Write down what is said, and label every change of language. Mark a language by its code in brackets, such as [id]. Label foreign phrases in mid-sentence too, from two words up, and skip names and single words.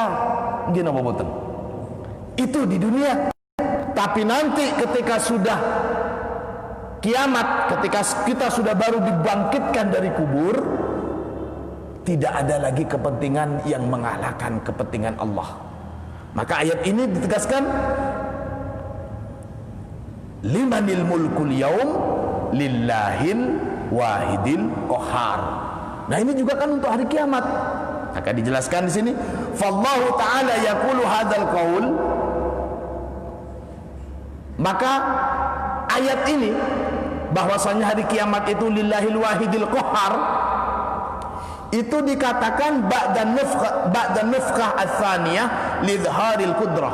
[id] Gini Bapak Putra, itu di dunia. Tapi nanti ketika sudah kiamat, ketika kita sudah baru dibangkitkan dari kubur, tidak ada lagi kepentingan yang mengalahkan kepentingan Allah. Maka ayat ini ditegaskan [ar] لمن الملك اليوم لله الواحد القهار. [id] Nah ini juga kan untuk hari kiamat. Maka dijelaskan di sini, [ar] فالله تعالى يقول هذا القول. [id] Maka ayat ini bahwasanya hari kiamat itu [ar] لله الواحد القهار, [id] itu dikatakan [ar] بعد النفخة الثانية لإظهار القدرة.